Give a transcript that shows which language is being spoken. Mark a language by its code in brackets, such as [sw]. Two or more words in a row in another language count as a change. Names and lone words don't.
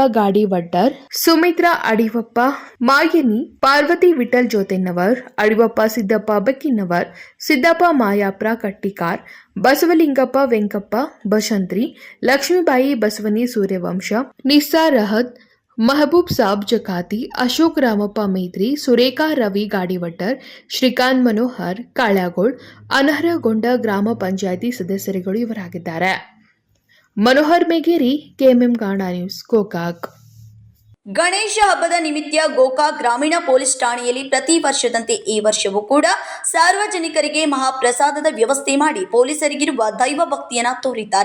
[kn] ಗಾಡಿ ವಡ್ಡರ್, ಸುಮಿತ್ರಾ ಅಡಿವಪ್ಪ ಮಾಯನಿ, ಪಾರ್ವತಿ ವಿಠಲ್ ಜೋತೆನ್ನವರ್, ಅಡಿವಪ್ಪ ಸಿದ್ದಪ್ಪ ಬೆಕ್ಕಿನವರ್, ಸಿದ್ದಪ್ಪ ಮಾಯಾಪ್ರ ಕಟ್ಟಿಕಾರ್, ಬಸವಲಿಂಗಪ್ಪ ವೆಂಕಪ್ಪ ಬಶಂತ್ರಿ, ಲಕ್ಷ್ಮೀಬಾಯಿ ಬಸವನಿ ಸೂರ್ಯವಂಶ, ನಿಸ್ಸಾರ್ ರಹದ್, महबूब साब जकाती, अशोक रामप्ಪ ಮೇತ್ರಿ, ಸುರೇಖಾ ರವಿ ಗಾಡಿವಟ್ಟರ್, ಶ್ರೀಕಾಂತ್ ಮನೋಹರ್ ಕಾಳ್ಯಾಗೋಳ್ ಅನರ್ಹಗೊಂಡ ಗ್ರಾಮ ಪಂಚಾಯಿತಿ ಸದಸ್ಯರುಗಳು ಇವರಾಗಿದ್ದಾರೆ. ಮನೋಹರ್ ಮೇಗೇರಿ, ಕೆಎಂಎಂ ಗಾಣಾ ನ್ಯೂಸ್, ಗೋಕಾಕ್. ಗಣೇಶ ಹಬ್ಬದ ನಿಮಿತ್ತ ಗೋಕಾಕ್ ಗ್ರಾಮೀಣ ಪೊಲೀಸ್ ಠಾಣೆಯಲ್ಲಿ ಪ್ರತಿ ವರ್ಷದಂತೆ ಈ ವರ್ಷವೂ ಕೂಡ ಸಾರ್ವಜನಿಕರಿಗೆ ಮಹಾಪ್ರಸಾದದ ವ್ಯವಸ್ಥೆ ಮಾಡಿ ಪೊಲೀಸರಿಗಿರುವ ದೈವ ಭಕ್ತಿಯನ್ನು ತೋರಿದ್ದಾರೆ.